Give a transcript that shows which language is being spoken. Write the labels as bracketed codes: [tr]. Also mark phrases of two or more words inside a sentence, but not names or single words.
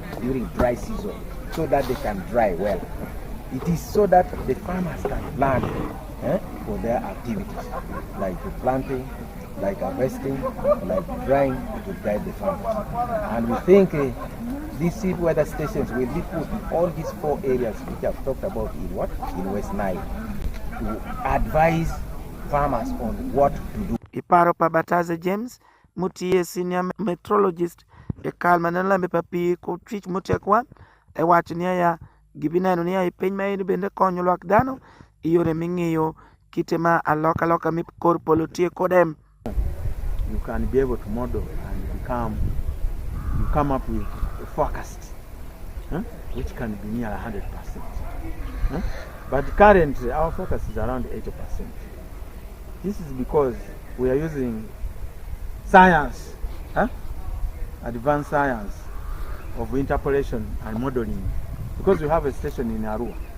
[en] During dry season, so that they can dry well. It is so that the farmers can plan for their activities, like the planting, like harvesting, like drying, to guide the farmers. And we think these seed weather stations will be put in all these 4 areas which I've talked about in what? In West Nile, to advise farmers on what to do. [alz] Iparo Pabataze James, Mutie senior meteorologist, kalma nelembe papi ko trich mutekwa, wachnia ya gibinano ni ya penyma bende konyo lwak dano, iyore mingiyo kitema aloka mipkor polotie kodem. [en] You can be able to model and you come up with a forecast, which can be near 100%. But currently our forecast is around 80%. This is because we are using science, advanced science of interpolation and modeling, because we have a station in Arua.